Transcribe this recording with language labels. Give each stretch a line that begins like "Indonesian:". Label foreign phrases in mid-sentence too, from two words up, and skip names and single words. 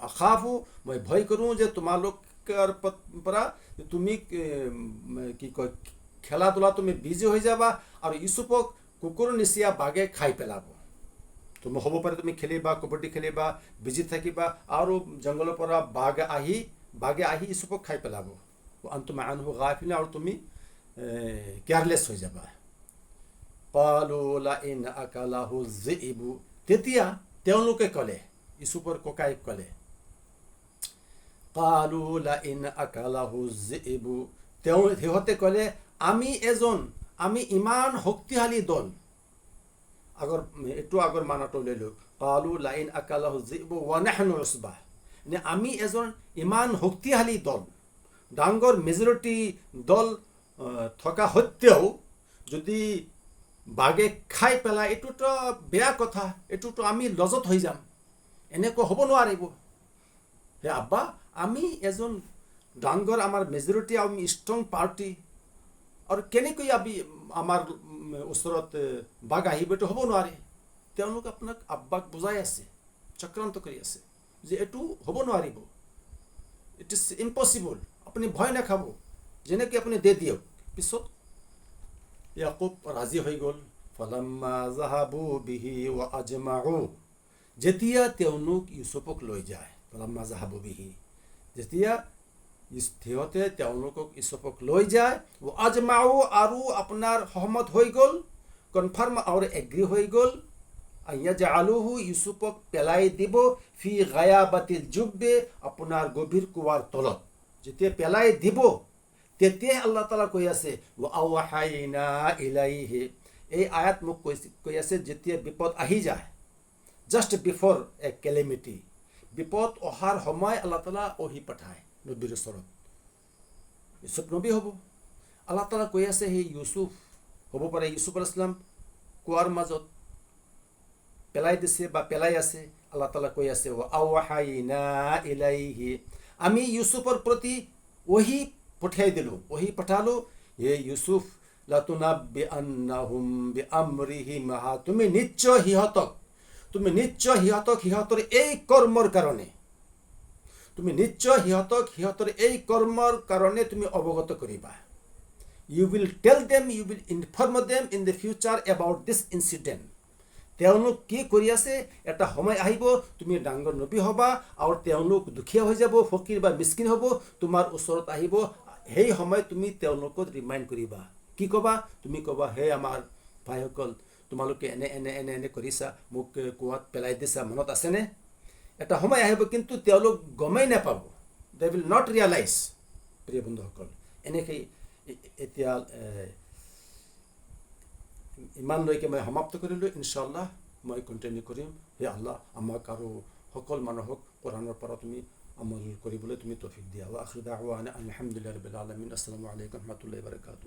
Assamese: আখাফু, মই ভয় কৰোঁ যে তোমালোকৰ পৰা তুমি কি কয় খেলা ধূলা তুমি বিজি হৈ যাবা, আৰু ইউচুফক কুকুৰ নিচিনা বাঘে খাই পেলাব, তুমি হ'ব পাৰে তুমি খেলিবা, কাবাডী খেলিবা, বিজি থাকিবা, আৰু জংঘলৰ পৰা বাঘে আহি ইউচুফক খাই পেলাব,
Arabic: أنتم عنه غافلون,
Assamese: আৰু তুমি কেয়াৰলেছ হৈ যাবা।
Arabic: قالوا لئن أكله الذئب,
Assamese: তেতিয়া তেওঁলোকে ক'লে, ইউচুফৰ ককায়েক ক'লে,
Arabic: قالوا لئن أكله الذئب,
Assamese: সিহঁতে ক'লে আমি ইমান শক্তিশালী দল, আগৰ মানাটো লৈ লওক,
Arabic: قالوا لئن أكله الذئب ونحن عصبة,
Assamese: আমি ইমান শক্তিশালী দল, ডাঙৰ মেজৰিটি দল থকা সত্ত্বেও যদি বাঘে খাই পেলাই, এইটোতো বেয়া কথা, এইটোতো আমি লজত হৈ যাম, এনেকুৱা হ'ব নোৱাৰিব। হে আব্বা, আমি ডাঙৰ, আমাৰ মেজৰিটি, আমি ষ্ট্ৰং পাৰ্টি, আৰু কেনেকৈ আমাৰ ওচৰত বাঘ আহিব, এইটো হ'ব নোৱাৰে। তেওঁলোক আব্বাক বুজাই আছে, চক্ৰান্ত কৰি আছে যে এইটো হ'ব নোৱাৰিব,
English: it is impossible,
Assamese: আপুনি ভয় নাখাব, যেনেকৈ আপুনি দিয়ক। পিছত ইয়াকুব ৰাজি হৈ গ'ল।
Arabic: فلما ذهبوا به وأجمعوا,
Assamese: যেতিয়া তেওঁলোক ইউচুফক লৈ যায়,
Arabic: فلما ذهبوا به,
Assamese: যেতিয়া সিহঁতে তেওঁলোকক ইউচুফক লৈ যায়,
Arabic: وأجمعوا,
Assamese: আৰু আপোনাৰ সহমত হৈ গ'ল, কনফাৰ্ম আৰু এগ্ৰী হৈ গ'ল, ইয়াজআলুহু, ইউচুফক পেলাই দিব,
Arabic: في غيابة الجب,
Assamese: আপোনাৰ গভীৰ কুৱাৰ তলত, যেতিয়া পেলাই দিব, তেতিয়াই আল্লাহ তাআলা কৈ আছে
Arabic: وأوحينا إليه,
Assamese: এই আয়াত মোক কৈ আছে যেতিয়া বিপদ আহি যায়,
English: just before a calamity,
Assamese: বিপদ অহাৰ সময় আল্লাহ তাআলা ওহি পঠায় নবীৰ ওচৰত, ইউচুফ নবী হ'ব। আল্লাহ তাআলা কৈ আছে সেই ইউচুফ হ'ব পাৰে, ইউচুফ
Arabic: عليه السلام
Assamese: কুৱাৰ মাজত পেলাই দিছে বা পেলাই আছে, আল্লাহ তাআলা কৈ আছে
Arabic: وأوحينا إليه,
Assamese: আমি ইউচুফৰ প্ৰতি ওহি পঠিয়াই দিলোঁ, ওহি পঠালোঁ, হে ইউচুফ
Arabic: لتنبئنهم بأمرهم,
Assamese: তুমি নিশ্চয় সিহঁতক সিহঁতৰ এই কৰ্মৰ কাৰণে তুমি অৱগত কৰিবা,
English: you will tell them, you will inform them in the future about this incident.
Assamese: তেওঁলোক কি কৰি আছে, এটা সময় আহিব তুমি ডাঙৰ নবী হ'বা আৰু তেওঁলোক দুখীয়া হৈ যাব, ফকীৰ বা মিস্কিন হ'ব, তোমাৰ ওচৰত আহিব, সেই সময় তুমি তেওঁলোকক ৰিমাইণ্ড কৰিবা। কি ক'বা? তুমি ক'বা, হে আমাৰ ভাইসকল, তোমালোকে এনে এনে এনে এনে কৰিছা, মোক কুৱাত পেলাই দিছা, মনত আছেনে? এটা সময় আহিব কিন্তু তেওঁলোক গমেই নাপাব,
English: they will not realize.
Assamese: প্ৰিয় বন্ধুসকল, এনেকৈ এতিয়া ইমানলৈকে মই সমাপ্ত কৰিলোঁ। ইনশাআল্লাহ মই কণ্টিনিউ কৰিম। হে আল্লাহ, আমাক আৰু সকলো মানুহক কোৰাণৰ পৰা তুমি আমল কৰিবলৈ তুমি তৌফিক দিয়া।
Arabic: آخر دعوانا الحمد لله رب العالمين. السلام عليكم ورحمة الله وبركاته.